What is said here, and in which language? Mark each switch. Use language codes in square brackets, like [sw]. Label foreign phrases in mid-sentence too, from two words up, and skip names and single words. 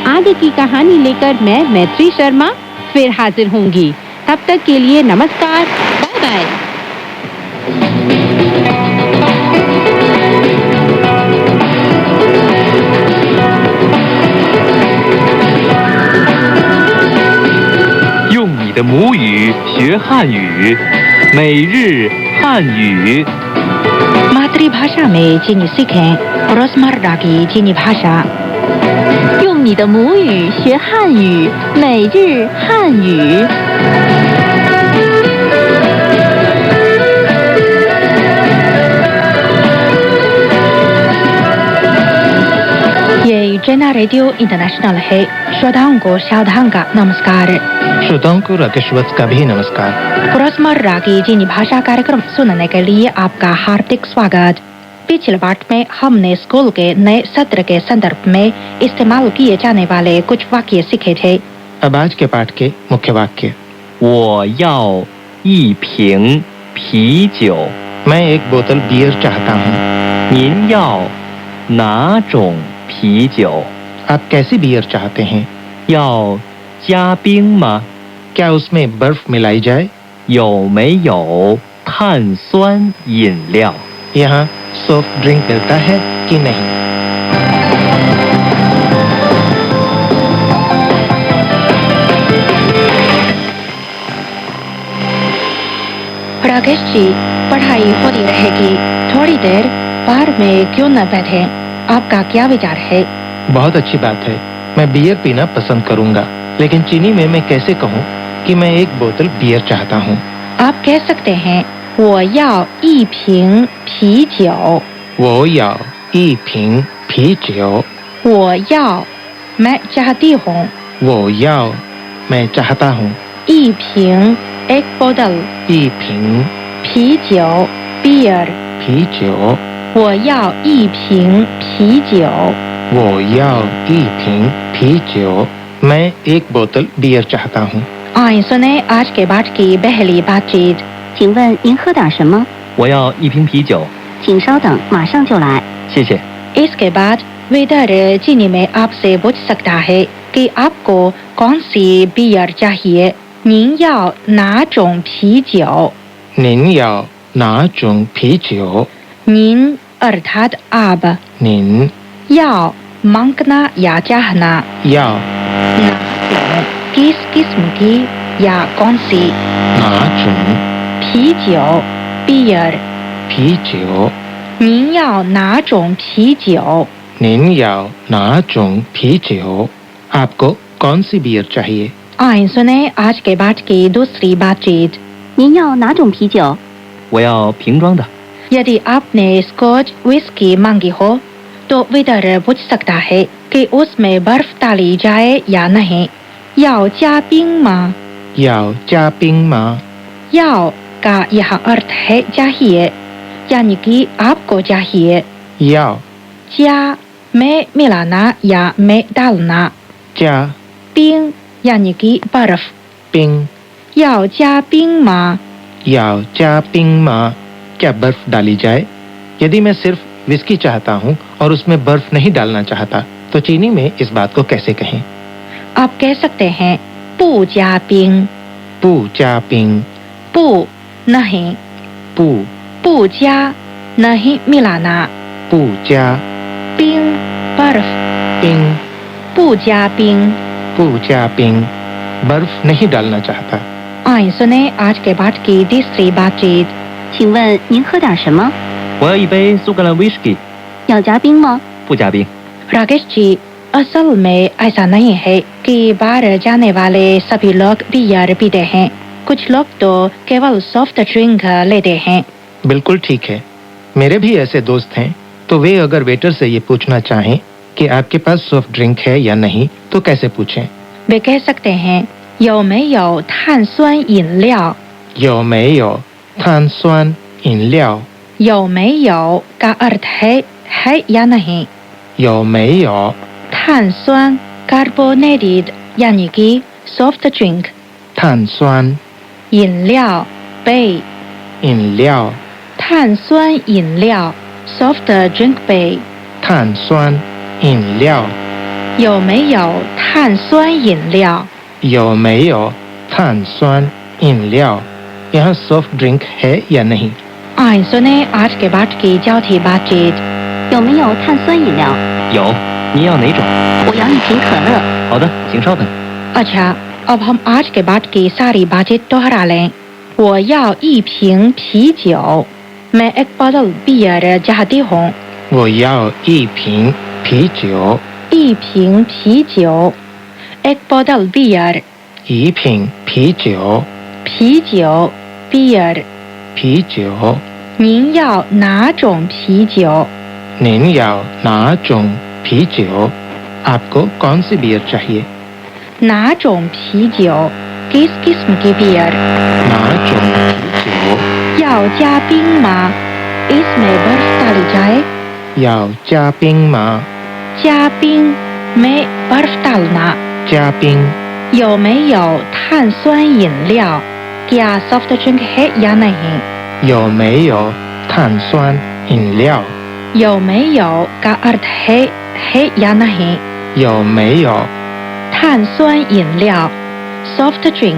[hi] आगे की कहानी लेकर मैं मैत्री शर्मा फिर हाजिर होंगी। तब तक के लिए नमस्कार, बाय बाय। [zh] 用你的母语学汉语，每日汉语。 [hi] मातृभाषा में चीनी सीखें रोजमर्रा की चीनी भाषा। [zh] 用你的母语学汉语，每日汉语。 [hi] ये चैना रेडियो इंटरनेशनल है। श्रोताओं को सावधान का नमस्कार। श्रोताओं को राकेश वत्स का भी नमस्कार। रोजमर्रा की चीनी भाषा कार्यक्रम सुनने के लिए आपका हार्दिक स्वागत। पिछले पाठ में हमने स्कूल के नए सत्र के संदर्भ में इस्तेमाल किए जाने वाले कुछ वाक्य सीखे थे। अब आज के पाठ के मुख्य वाक्य। [zh] 我要一瓶啤酒。 [hi] मैं एक बोतल बियर चाहता हूँ। [zh] 您要哪种啤酒？ [hi] आप कैसी बियर चाहते हैं? [zh] 要加冰吗？ [hi] क्या उसमें बर्फ मिलाई जाए? [zh] 有没有碳酸饮料？ [hi] यहाँ सॉफ्ट ड्रिंक मिलता है कि नहीं? राकेश जी, पढ़ाई होती रहेगी, थोड़ी देर बार में क्यों न बैठे? आपका क्या विचार है? बहुत अच्छी बात है। मैं बियर पीना पसंद करूंगा, लेकिन चीनी में मैं कैसे कहूँ कि मैं एक बोतल बियर चाहता हूँ? आप कह सकते हैं [zh] 我要一瓶啤酒。我要一瓶啤酒. 我要 [hi] मैं चाहती हूँ। [zh] 我要 [hi] मैं चाहता हूँ। [zh] 一瓶 [hi] एक बोतल। [zh] 一瓶啤酒 beer。啤酒. 我要一瓶啤酒。我要一瓶啤酒. [hi] मैं एक बोतल बियर चाहता हूँ। आइए सुने आज के बाद की पहली बातचीत। [zh] 请问您喝点什么？我要一瓶啤酒，请稍等，马上就来。谢谢。 [hi] इसके बाद वेटर चीनी में आपसे पूछ सकता है कि आपको कौन सी बियर चाहिए। [zh] 您要哪种啤酒？您要哪种啤酒. [hi] 您 अर्थात आप। [zh] निन [hi] 要 मांगना या चाहना। [zh] याओ [hi] 哪种 किस किस्म की या कौन सी। [zh] 哪种 [hi] 啤酒 बियर। [zh] 啤酒. 您要哪种啤酒？您要哪种啤酒. [hi] आपको कौन सी बियर चाहिए? आइए सुने आज के बाद की दूसरी बातचीत। [zh] 您要哪种啤酒？我要瓶装的。 [hi] यदि आपने स्कॉच विस्की मांगी हो तो वेटर पूछ सकता है कि उसमें बर्फ डाली जाए या नहीं। [zh] 要加冰吗？要加冰吗. [hi] 要 का यह अर्थ है चाहिए, यानी कि आपको चाहिए। [zh] याओ [hi] 加 में मिलाना या में डालना। [zh] चा [hi] 冰 यानी कि बर्फ। [zh] पिंग 要加冰吗？要加冰吗. [hi] क्या बर्फ डाली जाए? यदि मैं सिर्फ विस्की चाहता हूँ और उसमें बर्फ नहीं डालना चाहता तो चीनी में इस बात को कैसे कहें? आप कह सकते हैं [zh] 不加冰。不加冰. [hi] 不 नहीं। [zh] पू 不加 [hi] नहीं मिलाना। [zh] 不加 [hi] 冰 बर्फ। [zh] पिंग 不加冰。不加冰 [hi] बर्फ नहीं डालना चाहता। आइए सुने आज के बाद की तीसरी बातचीत। [zh] 请问您喝点什么？我要一杯苏格兰威士忌，要加冰吗？不加冰。 [hi] राकेश जी, असल में ऐसा नहीं है कि बाहर जाने वाले सभी लोग बियर पीते हैं। कुछ लोग तो केवल सॉफ्ट ड्रिंक लेते हैं। बिल्कुल ठीक है। मेरे भी ऐसे दोस्त हैं, तो वे अगर वेटर से ये पूछना चाहें कि आपके पास सॉफ्ट ड्रिंक है या नहीं तो कैसे पूछें? वे कह सकते हैं [zh] 有没有碳酸饮料？有没有碳酸饮料. 有没有 [hi] का अर्थ है या नहीं। [zh] 有没有 [hi] 碳酸 कार्बोनेटेड यानी कि सॉफ्ट ड्रिंक। [zh] 碳酸饮料 杯饮料. 碳酸饮料 [en] soft drink [zh] 杯。碳酸饮料. 有没有碳酸饮料？有没有碳酸饮料. [hi] यहाँ सॉफ्ट ड्रिंक है या नहीं? आइए सुने आज के बाद की चौथी बातचीत। [zh] 有没有碳酸饮料？有，你要哪种？我要一瓶可乐。好的，请稍等。 [hi] अच्छा, अब हम आज के बाद की सारी बातें दोहरा लें। [zh] 我要一瓶啤酒。 [hi] मैं एक बोतल बियर चाहती हूँ। [zh] 我要一瓶啤酒. 一瓶啤酒 [hi] एक बोतल बियर। [zh] 一瓶啤酒. 啤酒 beer। 啤酒。您要哪种啤酒？您要哪种啤酒. [hi] आपको कौन सी बियर चाहिए? [zh] 哪种啤酒 [hi] किस किस्म की बियर? [zh] 哪种啤酒. 要加冰吗？ [hi] इसमें बर्फ डाली जाए। [zh] 要加冰吗. 加冰 [hi] में बर्फ डालना। [zh] 加冰有没有碳酸饮料？ [hi] क्या सॉफ्ट ड्रिंक है या नहीं? [zh] 有没有碳酸饮料. 有没有 [hi] का अर्थ है या नहीं। [zh] 有没有碳酸饮料 [en] soft drink।